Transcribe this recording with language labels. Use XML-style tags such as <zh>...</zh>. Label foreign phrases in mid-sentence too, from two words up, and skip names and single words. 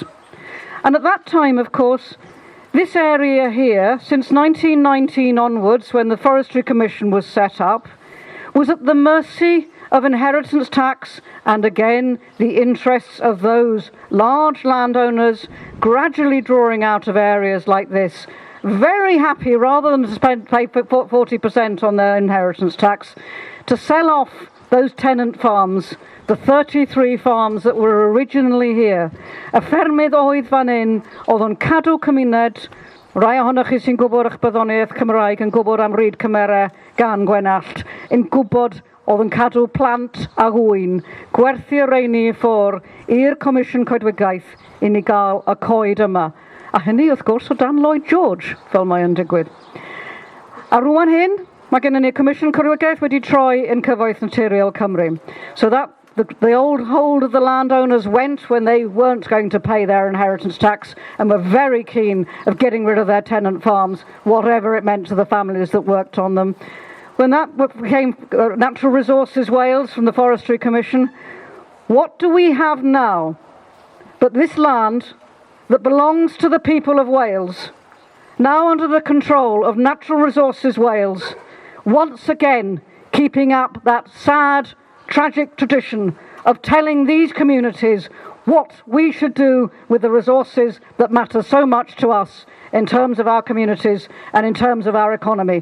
<en>And at that time, of course, this area here, since 1919 onwards, when the Forestry Commission was set up, was at the mercy of inheritance tax and again the interests of those large landowners gradually drawing out of areas like this, very happy, rather than to pay 40% on their inheritance tax, to sell off those tenant farms, the 33 farms that were originally here.</en> <cy>Y ffermydd oedd fan hyn, oedd yn cadw cymuned, rai ohonoch chi sy'n gwybod eich byddoniaeth Cymraeg yn gwybod am ryd cymerau gan Gwenallt, yn gwybod oedd yn cadw plant a hwyn, gwerthu y reini i ffwr i'r Comisiwn Coedwigaeth i ni gael y coed yma. A hynny wrth gwrs o dan Lloyd George, fel mae yn digwydd. A rwan hyn, mae gennym ni Comisiwn Coedwigaeth wedi troi yn Cyfoeth Naturiol Cymru.</cy> <en>So that the old hold of the landowners went when they weren't going to pay their inheritance tax and were very keen of getting rid of their tenant farms, whatever it meant to the families that worked on them. When that became Natural Resources Wales from the Forestry Commission, what do we have now but this land that belongs to the people of Wales, now under the control of Natural Resources Wales, once again keeping up that sad, tragic tradition of telling these communities what we should do with the resources that matter so much to us in terms of our communities and in terms of our economy.</en>